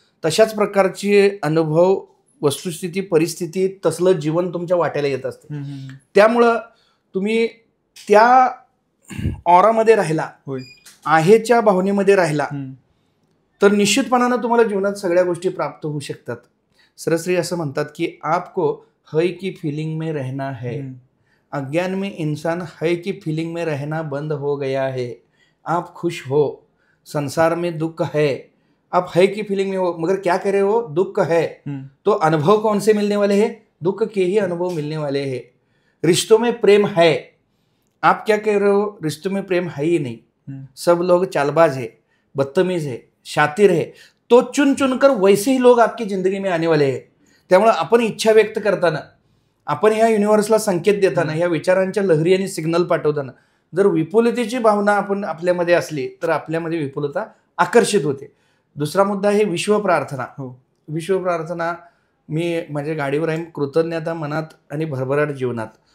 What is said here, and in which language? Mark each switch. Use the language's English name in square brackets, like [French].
[Marathi] तशाच प्रकारचे अनुभव, वस्तुस्थिती, परिस्थिती, तसलं जीवन तुमच्या वाट्याला येत असते. त्यामुळं तुम्ही त्या ऑरामध्ये राहिला, आहेच्या भावनेमध्ये राहिला, तर निश्चितपणानं तुम्हाला जीवनात सगळ्या गोष्टी प्राप्त होऊ शकतात. सरश्री असं म्हणतात की [Hindi] आपको है की फीलिंग में रहना है, अज्ञान में इंसान है की फीलिंग में रहना बंद हो गया है. आप खुश हो, संसार में दुख है, आप है की फीलिंग में हो, मगर क्या कह रहे हो, दुख है तो अनुभव कौन से मिलने वाले हैं, दुख के ही अनुभव मिलने वाले हैं. रिश्तों में प्रेम है, आप क्या कह रहे हो, रिश्तों में प्रेम है ही नहीं, सब लोग चालबाज है, बदतमीज है, शातिर है. तो चुन चुनकर वैसे ही लोग आपकी जिंदगी में आने वाले हैं. [Marathi] त्यामुळे आपण इच्छा व्यक्त करताना, आपण ह्या युनिव्हर्सला संकेत देताना, ह्या विचारांच्या लहरी आणि सिग्नल पाठवताना जर विपुलतेची भावना आपण आपल्यामध्ये असली तर आपल्यामध्ये विपुलता आकर्षित होते. दुसरा मुद्दा आहे विश्व प्रार्थना. विश्व प्रार्थना मी माझ्या गाडीवर आहे, कृतज्ञता मनात आणि भरभराट जीवनात.